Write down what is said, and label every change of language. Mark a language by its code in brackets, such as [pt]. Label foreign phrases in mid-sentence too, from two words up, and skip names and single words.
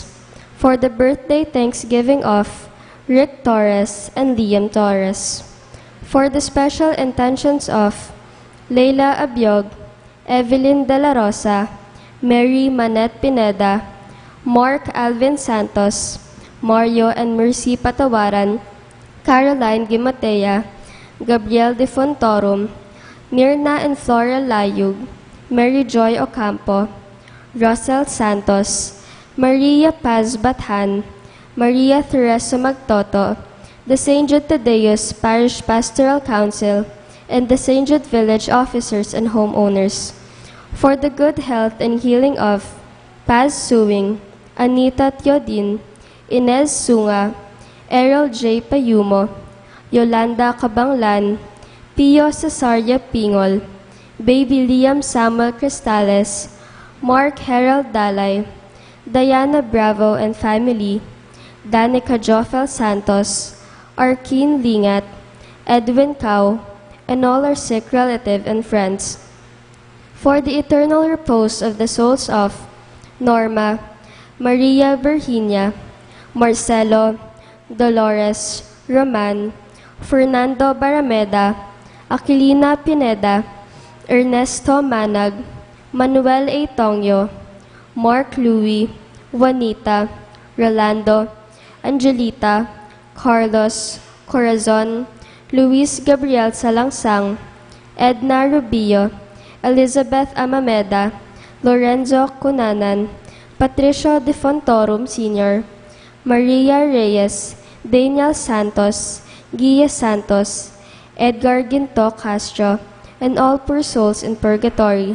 [en] For the birthday thanksgiving of Rick Torres and Liam Torres. For the special intentions of Leila Abiog, Evelyn De La Rosa, Mary Manette Pineda, Mark Alvin Santos, Mario and Mercy Patawaran, Caroline Gimatea, Gabriel De Fontorum, Mirna and Flora Layug, Mary Joy Ocampo, Russell Santos, Maria Paz Bathan, Maria Teresa Magtoto, the St. Jude Thaddeus Parish Pastoral Council, and the St. Jude Village officers and homeowners. For the good health and healing of Paz Suwing, Anita Teodin, Inez Sunga, Errol J. Payumo, Yolanda Cabanglan, Pio Cesaria Pingol, Baby Liam Samuel Cristales, Mark Harold Dalay, Diana Bravo and family, Danica Jofel Santos, Arkin Lingat, Edwin Cao, and all our sick relative and friends. For the eternal repose of the souls of Norma, Maria Virginia, Marcelo, Dolores, Roman, Fernando Barameda, Aquilina Pineda, Ernesto Manag, Manuel A. Tongyo, Mark Louis, Juanita, Rolando, Angelita, Carlos, Corazon, Luis Gabriel Salangsang, Edna Rubio, Elizabeth Amameda, Lorenzo Cunanan, Patricio De Fontorum Sr., Maria Reyes, Daniel Santos, Guia Santos, Edgar Ginto Castro, and all poor souls in purgatory.